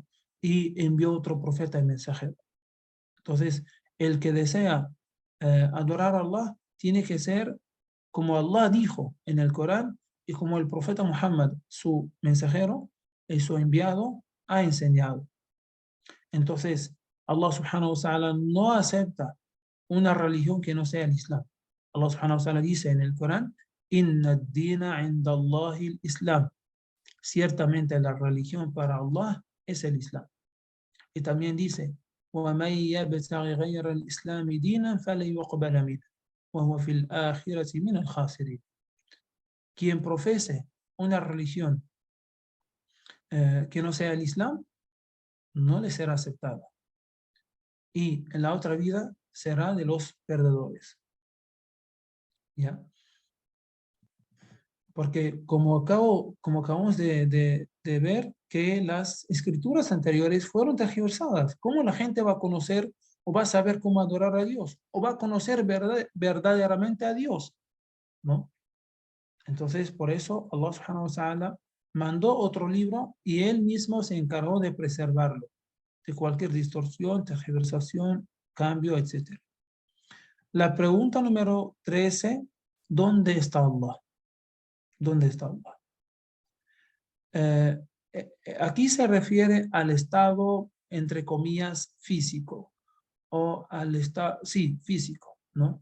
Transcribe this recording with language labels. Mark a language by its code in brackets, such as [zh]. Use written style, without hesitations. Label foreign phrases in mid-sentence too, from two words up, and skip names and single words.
[es] Y envió otro profeta y mensajero. Entonces, el que desea adorar a Allah tiene que ser como Allah dijo en el Corán y como el profeta Muhammad, su mensajero y su enviado, ha enseñado. Entonces, Allah [ar] سبحانه وتعالى [es] no acepta una religión que no sea el Islam. Allah [ar] سبحانه وتعالى [es] dice en el Corán, [ar] إن الدين عند الله الإسلام. [es] Ciertamente la religión para Allah es el Islam. Y también dice, [ar] وَمَنْ يَبْتَغِ غَيْرَ الْإِسْلَامِ دِينًا فَلَنْ يُقْبَلَ مِنْهُ وَهُوَ فِي الْآخِرَةِ مِنَ الْخَاسِرِينَ. [es] Quien profese una religión que no sea el Islam, no le será aceptada. Y en la otra vida será de los perdedores. ¿Ya? Porque como acabamos de ver que las escrituras anteriores fueron tergiversadas, ¿cómo la gente va a conocer o va a saber cómo adorar a Dios? ¿O va a conocer verdaderamente a Dios? ¿No? Entonces, por eso Allah [ar] سبحانه وتعالى [es] mandó otro libro y él mismo se encargó de preservarlo de cualquier distorsión, tergiversación, cambio, etc. La pregunta número 13, ¿dónde está Allah? ¿Dónde está Allah? Aquí se refiere al estado, entre comillas, físico, o al estado, sí, físico, ¿no?